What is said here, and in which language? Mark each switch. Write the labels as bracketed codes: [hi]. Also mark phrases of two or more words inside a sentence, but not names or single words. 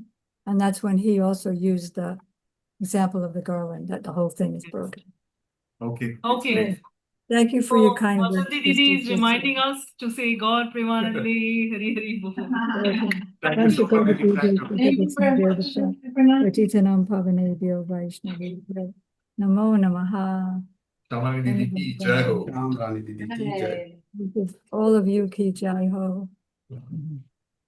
[en] And that's when he also used the example of the garland, that the whole thing is broken. Okay. Okay. Thank you for your kind words. Vasanti Didi is reminding us to say God [bn] Premanande Hari Hari Bol. [en] Thank you so much. Thank you very much. [sa] Patitanam Pavanebhyo Vaishnavibhyo. Namo Namaha. [hi] Syamarani Didi ki jai ho. Ram Rani Didi ki jai. [en] All of you [hi] ki jai ho.